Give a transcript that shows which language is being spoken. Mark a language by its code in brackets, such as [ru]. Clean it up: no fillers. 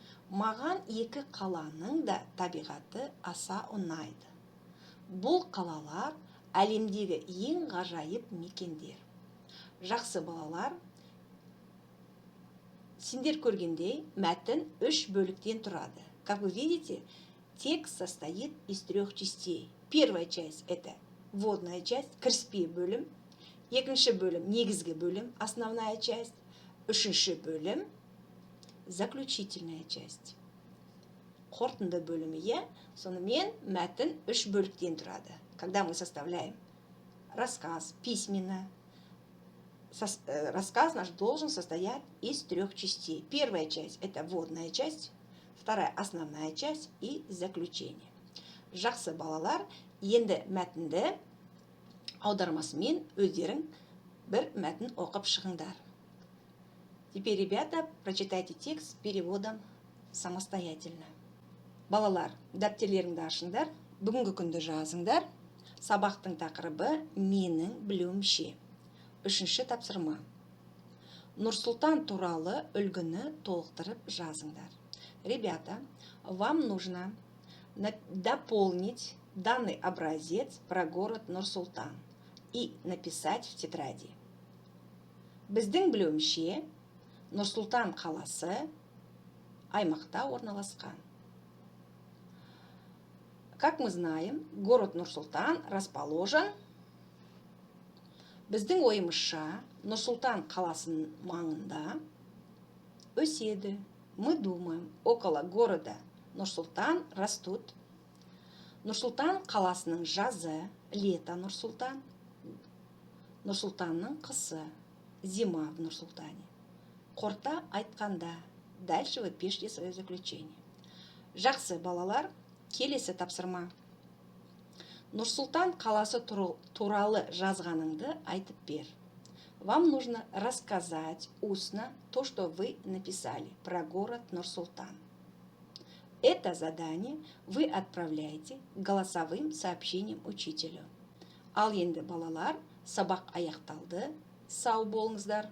[kk] Маған екі қаланың да табиғаты аса ұнайды. Бұл қалалар әлемдегі ең ғажайып мекендер. Жақсы, балалар, сендер көргендей, мәтін 3 бөліктен тұрады. [ru] Как вы видите, текст состоит из 3 частей. Первая часть – это вводная часть, [kk] кіріспе бөлім. Екінші бөлім – негізгі бөлім, [ru] основная часть. [kk] Үшінші бөлім – [ru] заключительная часть. [kk] Қорытынды бөлімі, е, сонымен мәтін 3 бөліктен тұрады. [ru] Когда мы составляем рассказ письменно, рассказ наш должен состоять из 3 частей. Первая часть – это вводная часть, вторая – основная часть и заключение. [kk] Жақсы, балалар, енді мәтінді аудармасымен өздерің бір мәтін оқып шығыңдар. [ru] Теперь, ребята, прочитайте текст с переводом самостоятельно. [kk] Балалар, дәптерлеріңді ашыңдар, бүгінгі күнді жазыңдар. Сабақтың тақырыбы менің білуімше. 3-ші тапсырма. Нұрсұлтан туралы үлгіні толықтырып жазыңдар. [ru] Ребята, вам нужно дополнить данный образец про город Нұр-Сұлтан и написать в тетради. [kk] Біздің білуімше, Нұр-Сұлтан қаласы аймақта орналасқан. [ru] Как мы знаем, город Нұр-Сұлтан расположен. [kk] Біздің ойымызша, Нұр-Сұлтан қаласының маңында өседі. [ru] Мы думаем, около города Нұр-Сұлтан растут. [kk] Нұр-Сұлтан қаласының жазы, [ru] лето Нұр-Сұлтан. [kk] Нұр-Сұлтанның қысы, [ru] зима в Нұр-Сұлтане. [kk] Қорыта айтқанда, [ru] дальше вы пишите свое заключение. [kk] Жақсы, балалар, келесі тапсырма. Нұр-Сұлтан қаласы туралы жазғаныңды айтып бер. [ru] Вам нужно рассказать устно то, что вы написали про город Нұр-Сұлтан. Это задание вы отправляете голосовым сообщением учителю. [kk] Ал енді, балалар, сабақ аяқталды. Сау болыңыздар.